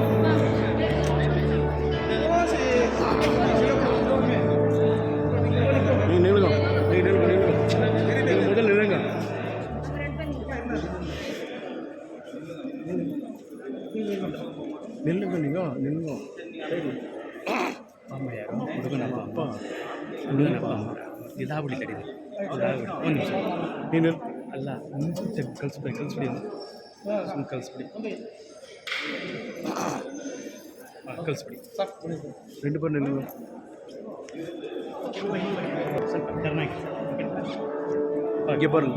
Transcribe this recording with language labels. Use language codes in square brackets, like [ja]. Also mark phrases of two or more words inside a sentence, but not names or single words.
[ta] நீங்கள் நில்லுங்க, நீங்கள் முதல் நில்லுங்க. நில்லுங்க நீங்கள் நில்லுங்க [kn] ಅಮ್ಮ ಯಾರು ಹುಡುಗನಪ್ಪ ಅಪ್ಪ ಹುಡುಗನಪ್ಪ ಇದಾಗ್ಬಿಡಿ ಕಡಿಮೆ ಒಂದು ನಿಮಿಷ ನೀನು ಅಲ್ಲ ಮುಂಚೆ ಕಳಿಸ್ಬಿಡಿ ಸುಮ್ಮನೆ ಕಳಿಸ್ಬಿಡಿ ಕಳಿಸ್ಬಿಡಿ [ta] ரெண்டு பேரும் நில்லுங்க [kn] ಸ್ವಲ್ಪ ಟರ್ನಾಗಿ [ta] இங்கே பாருங்க